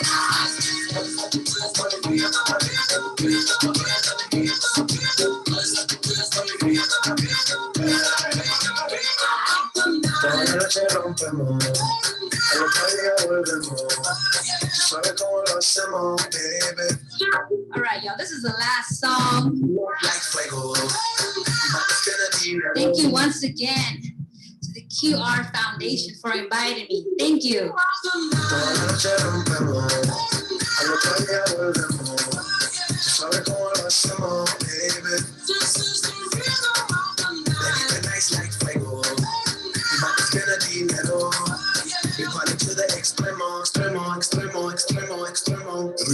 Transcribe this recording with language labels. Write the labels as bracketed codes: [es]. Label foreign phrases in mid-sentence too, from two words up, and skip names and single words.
[es] Hala tu cuerpo, alegría, Macarena, que tu cuerpo es para dar la alegría y cosa buena. Hala tu cuerpo, alegría, Macarena, Macarena. Toda la noche rompemos, al otro día volvemos. ¿Sabes cómo lo hacemos, baby? [en] All right, y'all, this is the last song. Like fuego. Thank you once again to the QR Foundation for inviting me. Thank you. [es] Toda la noche rompemos, al otro día volvemos. ¿Sabes cómo lo hacemos, baby? [en] Baby, nice like fuego. [es] Mi mano es llena de dinero. [en] We party to the [es] extremo, extremo, extremo, extremo, extremo.